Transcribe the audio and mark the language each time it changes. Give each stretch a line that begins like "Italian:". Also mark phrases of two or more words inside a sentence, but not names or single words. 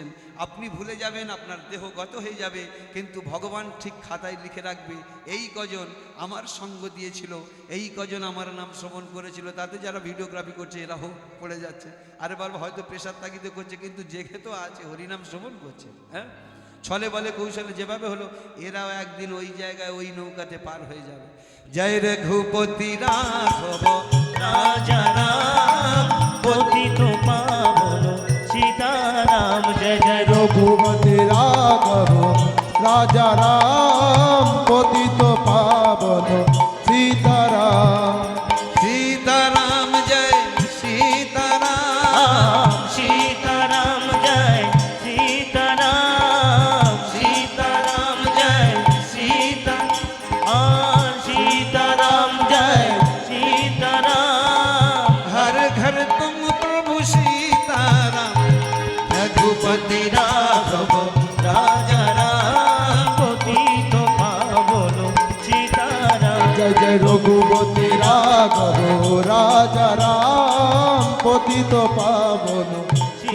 Bangla: আপনি ভুলে যাবেন, আপনার দেহ গত হয়ে যাবে, কিন্তু ভগবান ঠিক খাতায় লিখে রাখবে, এই কজন আমার সঙ্গ দিয়েছিল, এই কজন আমার নাম শ্রবণ করেছিল। তাতে যারা ভিডিওগ্রাফি করছে এরা হোক পড়ে যাচ্ছে, আরে বাবা হয়তো প্রেশার তাগিদে করছে, কিন্তু জেগে তো আছে, হরিনাম শ্রবণ করছে। হ্যাঁ, ছলে বলে কৌশলে যেভাবে হলো, এরাও একদিন ওই জায়গায় ওই নৌকাতে পার হয়ে যাবে। জয় রঘুপতি রাঘব
Hindi: राजा राम पतित पावन सीताराम। जय जय
Bangla: রঘুপতি রাঘব রাজা রাম পতিত পাবন সীতারাম।
Hindi: सीताराम जय सीताराम, सीताराम जय सीताराम। सीताराम जय सीताराम जय सीताराम। हर घर तुम प्रभु सीताराम। रघुपति राघव राजा राम पतित पावन सीताराम।
Bangla: জয় জয় রঘুপতি রাঘব রাজা রাম পতিত পাবন